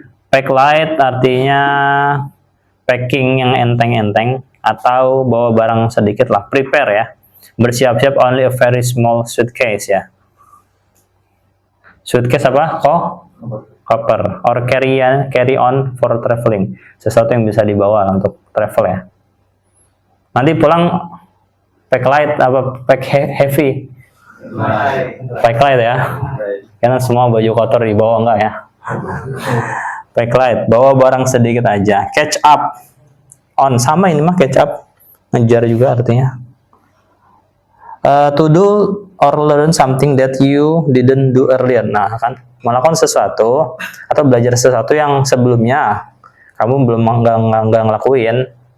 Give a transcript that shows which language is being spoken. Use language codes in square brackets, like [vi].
[id] Pack light artinya packing yang enteng-enteng atau bawa barang sedikit lah. Prepare ya. Bersiap-siap, only a very small suitcase ya. Suitcase apa? Koper. [en] Or carry on for traveling. [id] Sesuatu yang bisa dibawa untuk travel ya. Nanti pulang pack light pack heavy? Pack light ya. Karena semua baju kotor dibawa, enggak ya. Pack light, bawa barang sedikit aja. Catch up on, sama ini mah catch up. Ngejar juga artinya. [en] To do or learn something that you didn't do earlier. [id] Nah, kan melakukan sesuatu atau belajar sesuatu yang sebelumnya kamu belum nggak ngelakuin.